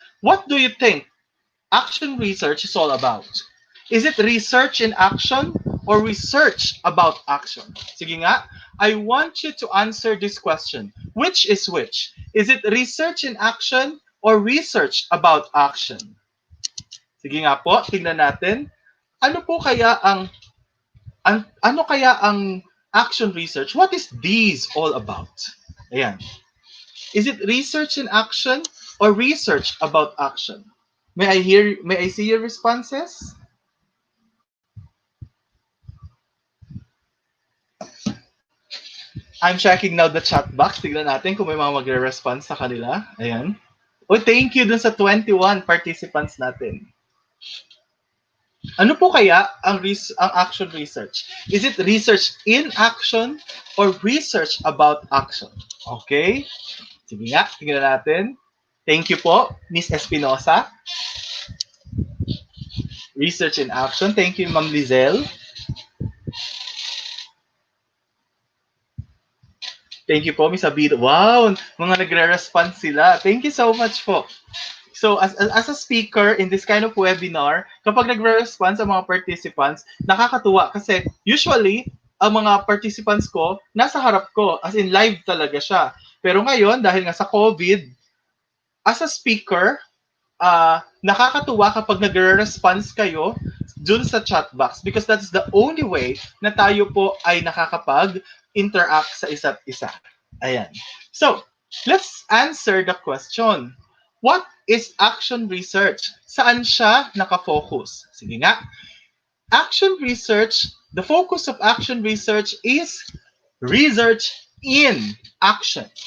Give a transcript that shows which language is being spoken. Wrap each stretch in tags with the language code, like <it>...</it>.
<en>What do you think action research is all about? Is it research in action or research about action?</en> <tl>Sige nga,</tl> <en>I want you to answer this question. Which is which? Is it research in action or research about action?</en> <tl>Sige nga po, tingnan natin. Ano po kaya ano kaya ang action research?</tl> <en>What is these all about? Ayan. Is it research in action or research about action? May I see your responses? I'm checking now the chat box.</en> <tl>Tignan natin kung may mga magre-response sa kanila. Ayan.</tl> <en>Oh, thank you</en> <tl>dun sa 21 participants natin. Ano po kaya ang action research?</tl> <en>Is it research in action or research about action?</en> <tl>Okay? Sige nga, tingnan natin.</tl> <en>Thank you</en> <tl>po, Miss Espinosa.</tl> <en>Research in action. Thank you, Ma'am Lizelle. Thank you po, Miss Abito.</en> <tl>Wow, mga nagre-response sila.</tl> <en>Thank you so much po. So as a speaker in this kind of webinar,</en> <tl>kapag nagre-response ang mga</tl> <en>participants,</en> <tl>nakakatuwa kasi</tl> <en>usually ang mga participants</en> <tl>ko nasa harap ko,</tl> <en>as in live</en> <tl>talaga siya. Pero ngayon dahil nga sa COVID,</tl> <en>as a speaker,</en> <tl>nakakatuwa kapag nagre-response kayo dun sa chat box</tl> <en>because that's the only way</en> <tl>na tayo po ay nakakapag-interact sa isa't isa. Ayan.</tl> <en>So, let's answer the question. What is action research?</en> <tl>Saan siya nakafocus? Sige nga.</tl> <en>Action research, the focus of action research is research in action.</en>